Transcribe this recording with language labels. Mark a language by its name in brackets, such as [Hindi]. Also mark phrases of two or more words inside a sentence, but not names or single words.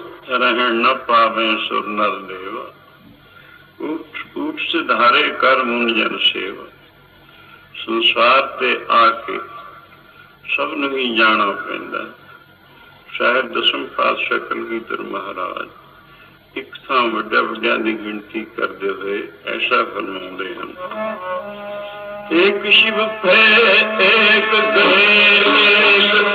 [Punjabi] ਰਹਨ ਨ ਪਾਵੇ ਸੁਰ ਨਰ ਦੇਵ, ਊਟ ਸਿਧਾਰੇ ਕਰ ਮੁਨ ਜਨ ਸੇਵਾ। ਸੰਸਾਰ ਤੇ ਆਕੇ ਸਬ ਨੂੰ ਹੀ ਜਾਨਾ ਪੈਂਦਾ। ਸ਼ਾਇਦ ਦਸਮ ਪਾਤਸ਼ਾਹ ਕਲਗੀਧਰ ਮਹਾਰਾਜ ਇੱਕ ਥਾਂ ਵੱਡਿਆ ਵੱਡਿਆ ਦੀ ਗਿਣਤੀ [Hindi] करते हुए ऐसा [Punjabi] ਫ਼ਰਮਾਉਂਦੇ ਹਨ, ਇੱਕ ਸ਼ਿਵ ਪੇ ਇੱਕ ਗਏ ਇੱਕ